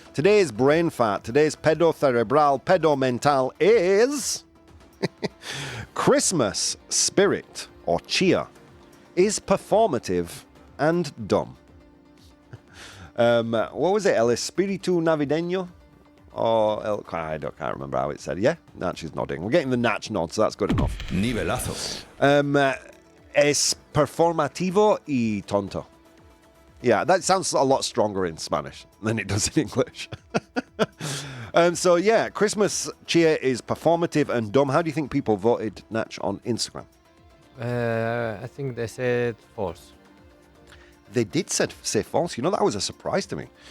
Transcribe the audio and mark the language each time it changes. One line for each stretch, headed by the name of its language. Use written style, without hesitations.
English: Today's brain fat, today's pedocerebral, pedomental is Christmas spirit or cheer is performative and dumb. What was it?
Spanish: El espíritu navideño?
English: Or I can't remember how it said. Yeah, Natch is nodding. We're getting the Natch nod, so that's good enough.
Spanish: Nivelazo. Es performativo y tonto.
English: Yeah, that sounds a lot stronger in Spanish than it does in English. So yeah, Christmas cheer is performative and dumb. How do you think people voted, Natch, on Instagram? I think they said false. They did say false. You know, that was a surprise to me.